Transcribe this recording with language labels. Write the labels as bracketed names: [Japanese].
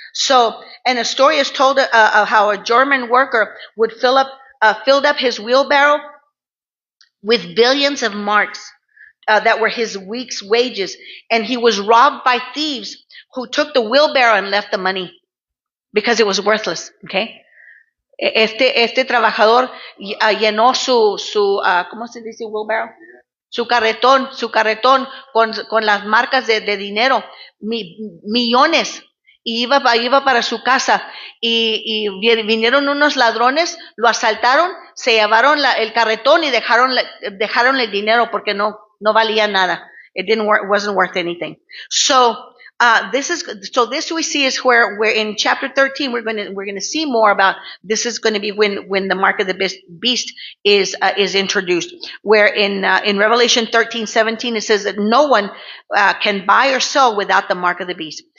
[English] So, and a story is told of how a German worker would filled up his wheelbarrow with billions of marks that were his week's wages, and he was robbed by thieves who took the wheelbarrow and left the money because it was worthless. [Spanish] Okay, este trabajador llenó su ¿cómo se dice wheelbarrow? Su carretón con las marcas de dinero, millones, y iba para su casa, y vinieron unos ladrones, lo asaltaron, se llevaron el carretón y dejaron el dinero porque no valía nada. [English] It wasn't worth anything. So this we see is where we're in chapter 13. We're going to see more about this. Is going to be when the mark of the beast is introduced. Where in Revelation 13:17 it says that no one can buy or sell without the mark of the beast.